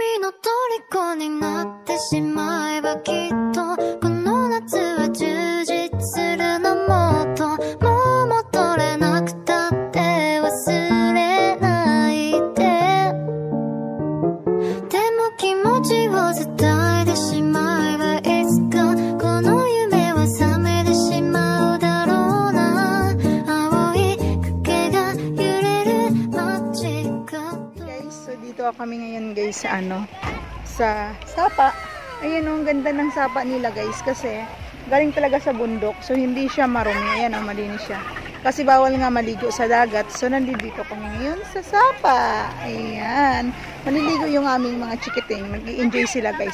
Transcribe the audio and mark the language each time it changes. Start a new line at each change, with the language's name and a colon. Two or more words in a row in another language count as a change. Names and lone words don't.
Japanese: 虜になってしまえばきっとこの夏は充実するのもっともう戻れなくたって忘れないででも気持ちを伝えてしまえばいつかこの夢は覚めてしまうだろうな青い影が揺れる街角
Filipino: guys, so dito kami ngayon guys sa sapa. Ayun ang ganda ng sapa nila guys kasi galing talaga sa bundok so hindi siya marumi. Ayan malinis siya kasi bawal nga maligo sa dagat so nandito kami ngayon sa sapa. Ayan, maliligo yung aming mga chikiting, nag-i-enjoy sila guys.